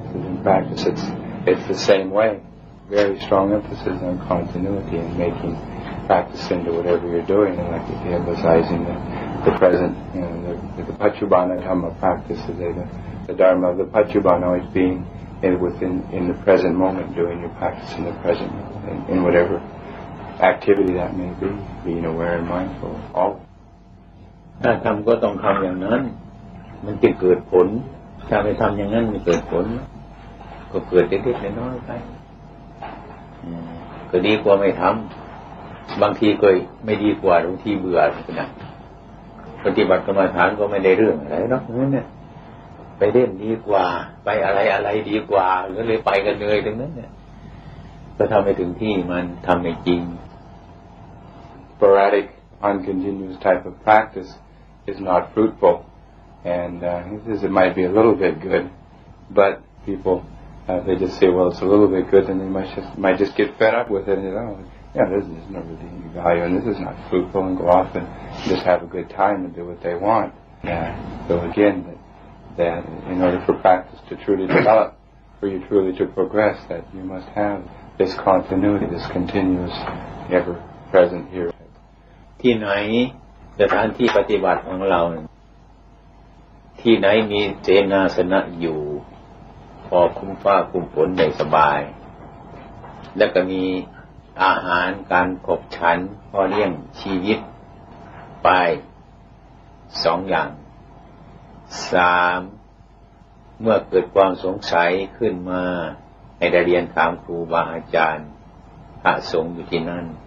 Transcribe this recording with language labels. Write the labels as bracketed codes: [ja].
[en] In practice, it's the same way. Very strong emphasis on continuity and making practice into whatever you're doing, and like emphasizing the present, the Pachubana Dhamma practice, the Dharma of the Pachubana always being in the present moment, doing your practice in the present moment, in whatever activity that may be, being aware and mindful of all. [th] ถ้าทำก็ต้องทำอย่างนั้นมันจะเกิดผลถ้าไม่ทำอย่างนั้นไม่เกิดผลก็เกิดเล็กๆน้อยๆไปก็ดีกว่าไม่ทำบางทีก็ไม่ดีกว่าบางทีเบื่อนะปฏิบัติกรรมฐานก็ไม่ได้เรื่องอะไรเนาะนั่นเนี่ยไปเล่นดีกว่าไปอะไรดีกว่าก็เลยไปกันเลยตรงนั้นเนี่ยก็ทำให้ถึงที่มันทำไม่จริง [en] Sporadic, uncontinuous type of practice is not fruitful, and he says it might be a little bit good, but people they just say, well, it's a little bit good, and they might just get fed up with it, and there's not really any value, and this is not fruitful, and go off and just have a good time and do what they want. So again, that in order for practice to truly develop, for you truly to progress, that you must have this continuity, this continuous, ever-present here. [th] ที่ไหนสถานที่ปฏิบัติของเราที่ไหนมีเสนาสนะอยู่พอคุ้มฟ้าคุ้มฝนได้สบาย แล้วก็มีอาหารการขบฉันพอเลี้ยงชีวิตไป2 อย่าง 3เมื่อเกิดความสงสัยขึ้นมาให้ได้เรียนถามครูบาอาจารย์พระสงฆ์อยู่ที่นั่น